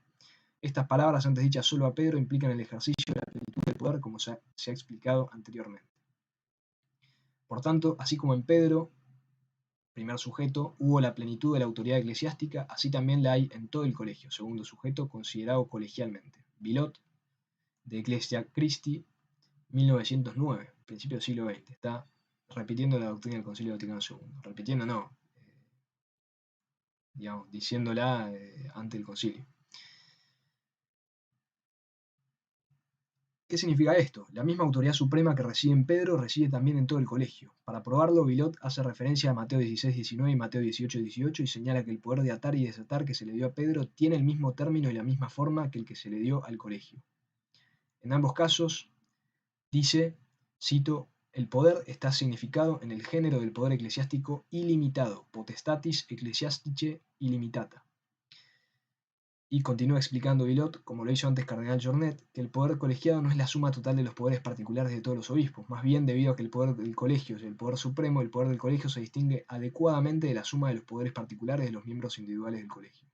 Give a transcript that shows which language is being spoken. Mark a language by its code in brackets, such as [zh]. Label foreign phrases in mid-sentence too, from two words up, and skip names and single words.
[es] Estas palabras, antes dichas solo a Pedro, implican el ejercicio de la plenitud del poder, como se ha explicado anteriormente. Por tanto, así como en Pedro, primer sujeto, hubo la plenitud de la autoridad eclesiástica, así también la hay en todo el colegio, segundo sujeto, considerado colegialmente. Villot, de Ecclesia Christi, 1909, principio del siglo XX. Está repitiendo la doctrina del Concilio Vaticano II. Repitiendo no, digamos, diciéndola ante el concilio. ¿Qué significa esto? La misma autoridad suprema que reside en Pedro reside también en todo el colegio. Para probarlo, Villot hace referencia a Mateo 16:19 y Mateo 18:18 y señala que el poder de atar y desatar que se le dio a Pedro tiene el mismo término y la misma forma que el que se le dio al colegio. En ambos casos, dice, cito, el poder está significado en el género del poder eclesiástico ilimitado, [la] potestatis ecclesiasticae illimitata. [es] Y continúa explicando Villot, como lo hizo antes Cardenal Jornet, que el poder colegiado no es la suma total de los poderes particulares de todos los obispos, más bien debido a que el poder del colegio es el poder supremo, el poder del colegio se distingue adecuadamente de la suma de los poderes particulares de los miembros individuales del colegio.